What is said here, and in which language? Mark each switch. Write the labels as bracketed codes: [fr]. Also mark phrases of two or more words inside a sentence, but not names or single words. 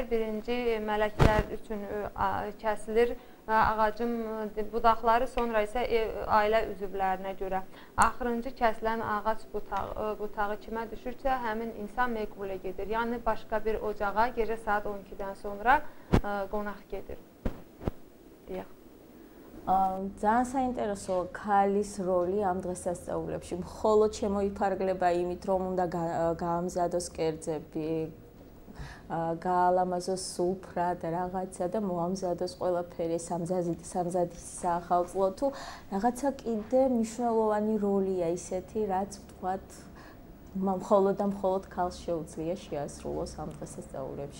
[az] Birinci mələklər üçün kəsilir ağacın budaqları, sonra isə ailə üzvlərinə görə. Axırıncı kəsilən ağac butağı kimə düşürsə, həmin insan meqbulə gedir. Yəni, başqa bir ocağa gecə saat 12-dən sonra qonaq gedir. Deyək. [ka] ძალიან საინტერესო ქალის როლი ამ დღესასწაულებში. მხოლოდ შემოიფარგლება იმით, რომ უნდა გაამზადოს კერძები, გაალამაზოს სუფრა და რაღაცა და მოამზადოს ყველაფერი სამზადის საახალწლო თუ რაღაცა კიდე მნიშვნელოვანი როლია ისეთი, რაც ვთქვათ, მხოლოდ და მხოლოდ ქალს შეუძლია შეასრულოს ამ დღესასწაულებში.